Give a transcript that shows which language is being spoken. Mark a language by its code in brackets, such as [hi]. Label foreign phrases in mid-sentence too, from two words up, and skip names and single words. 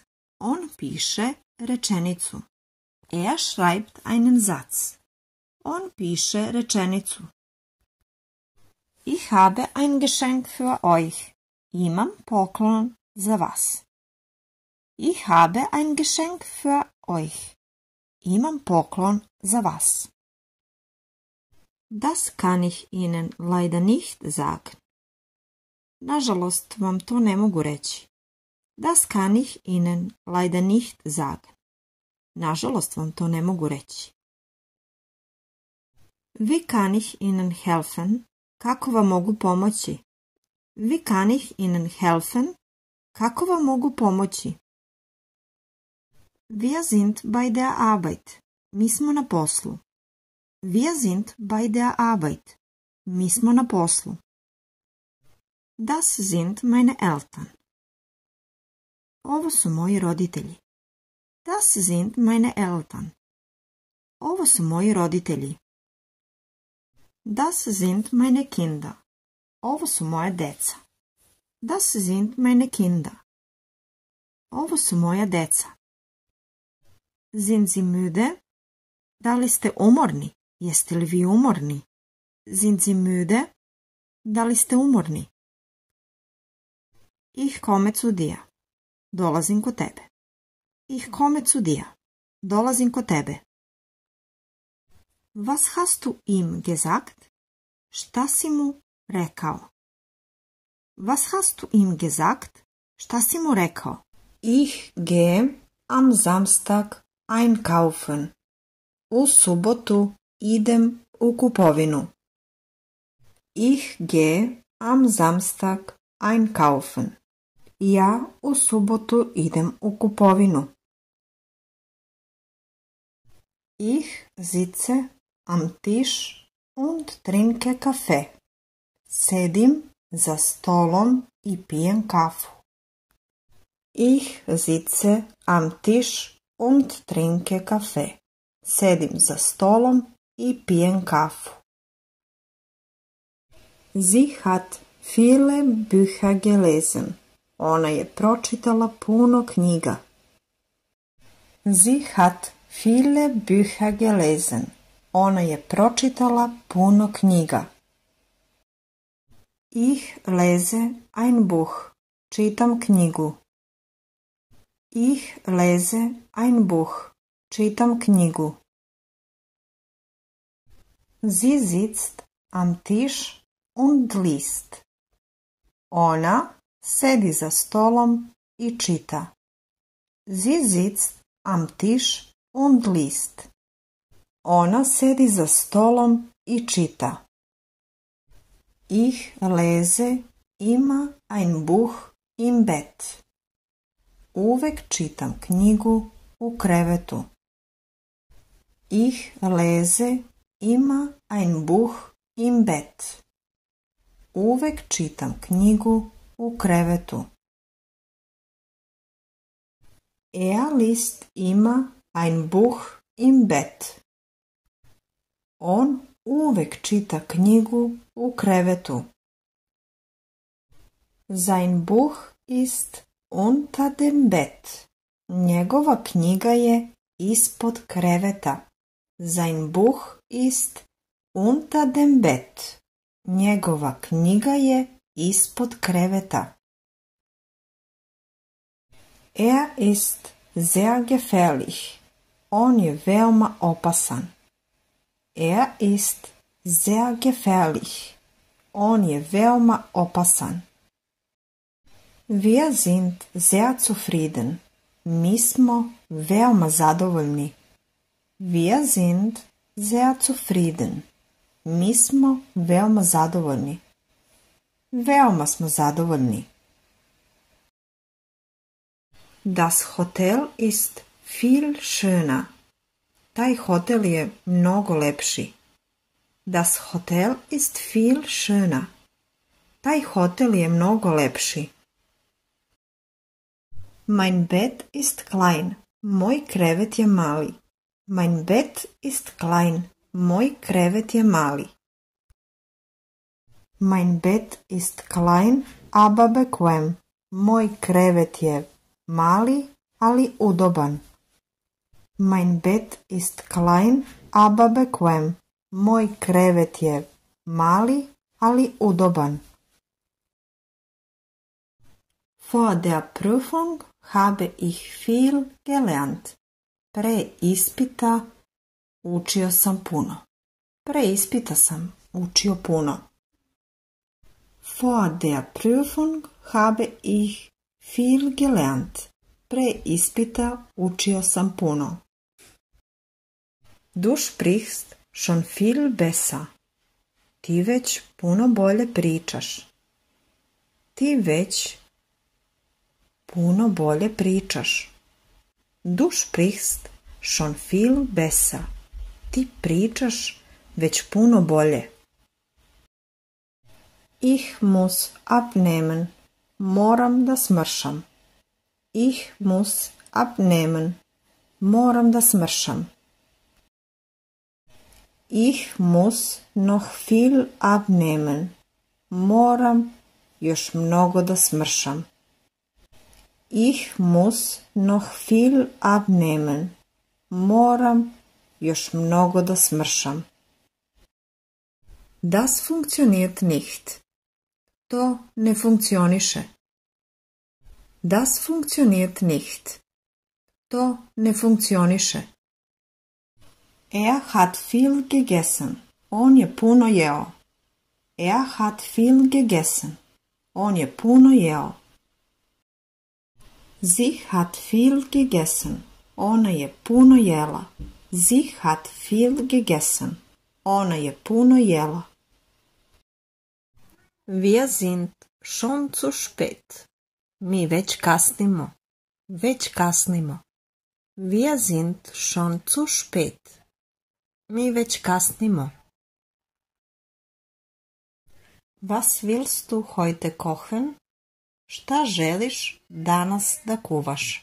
[sr] On piše rečenicu. [de] Er schreibt einen Satz. [sr] On piše rečenicu. [de] Ich habe ein Geschenk für euch. [sr] Imam poklon za vas. [de] Ich habe ein Geschenk für euch. [sr] Imam poklon za vas. [de] Das kann ich Ihnen leider nicht sagen. [sr] Nažalost vam to ne mogu reći. [de] Das kann ich Ihnen leider nicht sagen. [sr] Nažalost vam to ne mogu reći. [de] Wie kann ich Ihnen helfen? [sr] Kako vam mogu pomoći? [de] Wie kann ich Ihnen helfen? [sr] Kako vam mogu pomoći? [de] Wir sind bei der Arbeit. [sr] Mi smo na poslu. [de] Wir sind bei der Arbeit. [sr] Mi smo na poslu. [de] Das sind meine Eltern. [sr] Ovo su moji roditelji. [de] Das sind meine Eltern. [sr] Ovo su moji roditelji. [de] Das sind meine Kinder. [sr] Ovo su moja deca. [de] Das sind meine Kinder. [sr] Ovo su moja deca. [de] Sind Sie müde? [sr] Da li ste umorni? Jeste li vi umorni? [de] Sind Sie müde? [sr] Da li ste umorni? [de] Ich komme zu dir. [sr] Dolazim kod tebe. [de] Ich komme zu dir. [sr] Dolazim kod tebe. [de] Was hast du ihm gesagt? [sr] Šta si mu rekao? [de] Was hast du ihm gesagt? [sr] Šta si mu rekao? [de] Ich gehe am Samstag einkaufen. [sr] U subotu idem u kupovinu. [de] Ich gehe am Samstag einkaufen. [sr] Ja u subotu idem u kupovinu. [de] Ich sitze am Tisch und trinke Kaffee. [sr] Sedim za stolom i pijem kafu. [de] Ich sitze am Tisch und trinke Kaffee. [sr] Sedim za stolom i pijem kafu. [de] Sie hat viele Bücher gelesen. [sr] Ona je pročitala puno knjiga. [de] Sie hat viele Bücher gelesen. [sr] Ona je pročitala puno knjiga. [de] Ich lese ein Buch. [sr] Čitam knjigu. [de] Ich lese ein Buch. [sr] Čitam knjigu. [de] Sie sitzt am Tisch und liest. [sr] Ona sedi za stolom i čita. [de] Sie sitzt am Tisch und liest. [sr] Ona sedi za stolom i čita. [de] Ich lese immer ein Buch im Bett. [sr] Uvek čitam knjigu u krevetu. [de] Ich lese immer ein Buch im Bett. [sr] Uvek čitam knjigu u krevetu. [de] Er liest immer ein Buch im Bett. [sr] On uvek čita knjigu u krevetu. [de] Sein Buch ist unter dem Bett. [sr] Njegova knjiga je ispod kreveta. [de] Sein Buch ist unter dem Bett. [sr] Njegova knjiga je ispod kreveta. [de] Er ist sehr gefährlich. [sr] On je veoma opasan. [de] Er ist sehr gefährlich. [sr] On je veoma opasan. [de] Wir sind sehr zufrieden. [sr] Mi smo veoma zadovoljni. [de] Wir sind sehr zufrieden. [sr] Mi smo veoma zadovoljni. Veoma smo zadovoljni. [de] Das Hotel ist viel schöner. [sr] Taj hotel je mnogo lepši. [de] Das Hotel ist viel schöner. [sr] Taj hotel je mnogo lepši. [de] Mein Bett ist klein. [sr] Moj krevet je mali. [de] Mein Bett ist klein. [sr] Moj krevet je mali. [de] Mein Bett ist klein, aber bequem. [sr] Moj krevet je mali, ali udoban. [de] Mein Bett ist klein, aber bequem. [sr] Moj krevet je mali, ali udoban. [de] Vor der Prüfung habe ich viel gelernt. [sr] Pre ispita učio sam puno. Pre ispita sam učio puno. [de] Vor der Prüfung habe ich viel gelernt. [sr] Pre ispita učio sam puno. [de] Du sprichst schon viel besser. [sr] Ti već puno bolje pričaš. Ti već puno bolje pričaš. [de] Du sprichst schon viel besser. [sr] Ti pričaš već puno bolje. [de] Ich muss abnehmen. [sr] Moram da smršam. [de] Ich muss abnehmen. [sr] Moram da smršam. [de] Ich muss noch viel abnehmen. [sr] Moram još mnogo da smršam. [de] Ich muss noch viel abnehmen. [sr] Moram još mnogo da smršam. [de] Das funktioniert nicht. [sr] To ne funkcioniše. [de] Das funktioniert nicht. [sr] To ne funkcioniše. [de] Er hat viel gegessen. [sr] On je puno jeo. [de] Er hat viel gegessen. [sr] On je puno jeo. [de] Sie hat viel gegessen. [sr] Ona je puno jela. [de] Sie hat viel gegessen. [sr] Ona je puno jela. [de] Wir sind schon zu spät. [sr] Mi već kasnimo. Već kasnimo. [de] Wir sind schon zu spät. [sr] Mi već kasnimo. [de] Was willst du heute kochen? [sr] Šta želiš danas da kuvaš?